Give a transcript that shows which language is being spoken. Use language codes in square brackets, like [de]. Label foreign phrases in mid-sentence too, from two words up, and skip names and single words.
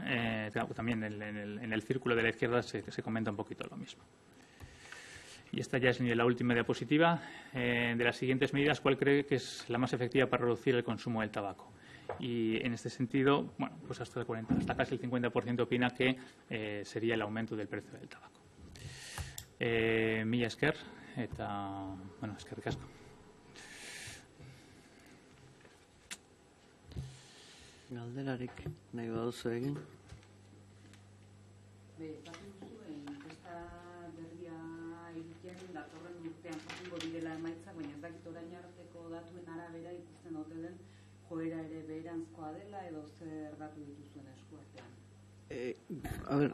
[es] También en el círculo de la izquierda se comenta un poquito lo mismo. Y esta ya es la última diapositiva. De las siguientes medidas, ¿cuál cree que es la más efectiva para reducir el consumo del tabaco? Y en este sentido, bueno, pues hasta casi el 50% opina que sería el aumento del precio del tabaco. [eu] Mila esker, eta, bueno, eskerrik asko. Galderarik nahi baduzu egin. Datorren urtean jakingo direla emaitzak, baina ez dakit orain arteko datuen arabera ikusten ote den joera ere beheranzkoa dela edo zer datu dituzuen eskuartean.